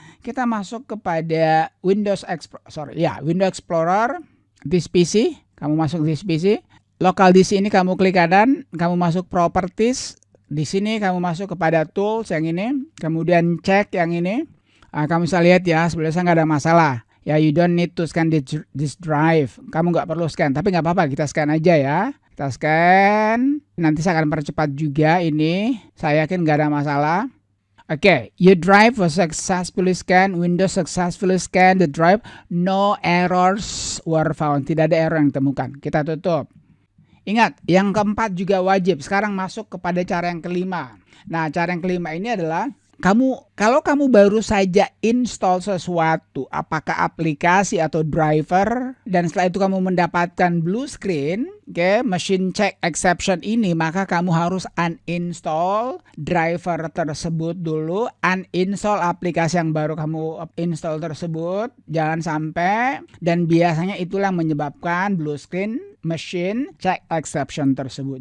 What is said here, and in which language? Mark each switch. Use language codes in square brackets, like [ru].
[id] Kita masuk kepada Windows Explorer, this PC. Kamu masuk this PC. Local disk ini kamu klik kanan, kamu masuk properties. Di sini kamu masuk kepada tools yang ini, kemudian cek yang ini. Kamu bisa lihat ya, sebenarnya nggak ada masalah. [en] Ya, you don't need to scan this drive. [id] Kamu nggak perlu scan, tapi nggak apa-apa, kita scan aja ya. Kita scan. Nanti saya akan percepat juga ini. Saya yakin nggak ada masalah. [en] Oke, your drive was successfully scanned. Windows successfully scanned the drive. No errors were found. [id] Tidak ada error yang ditemukan. Kita tutup. Ingat, yang keempat juga wajib. Sekarang masuk kepada cara yang kelima. Nah, cara yang kelima ini adalah Kalau kamu baru saja install sesuatu, apakah aplikasi atau driver, dan setelah itu kamu mendapatkan blue screen, machine check exception ini, maka kamu harus uninstall driver tersebut dulu, uninstall aplikasi yang baru kamu install tersebut, jangan sampai, dan biasanya itulah yang menyebabkan blue screen machine check exception tersebut.